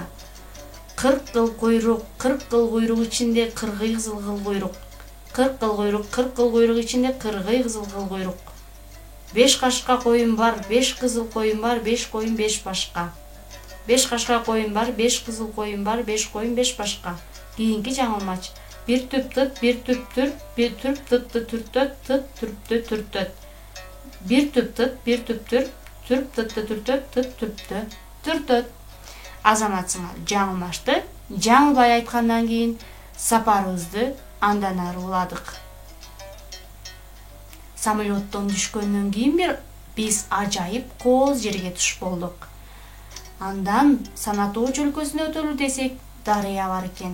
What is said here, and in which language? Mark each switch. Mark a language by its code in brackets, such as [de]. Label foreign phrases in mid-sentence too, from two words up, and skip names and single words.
[ky] 40 кыл куйрук, 40 кыл куйрук ичинде 40 кызыл кыл куйрук. 40 кыл куйрук, 40 кыл куйрук ичинде 40 кызыл кыл куйрук. 5 кашка коюм бар, 5 кызыл коюм бар, 5 коюм 5 башка. 5 кашка коюм бар, 5 кызыл коюм бар, 5 коюм 5 башка. Кийинки жаңылмач: Бир түп тыт, бир түп түрп, бир түп тыт тыт түрт тыт тыт түрптү түртөт. Бир түп тыт, бир түп түрп, түрп тыт тыт түртөт тыт түрптү түртөт. Азамат сыңар жаңылмашты. Жаңылбай айткандан кийин сапарыбызды андан ары уладык. Самолеттон түшкөндөн кийин биз ажайып кооз жерге туш болдук. Андан Санатоочу өлкөсүнө өтөлү десек, дарыя бар экен.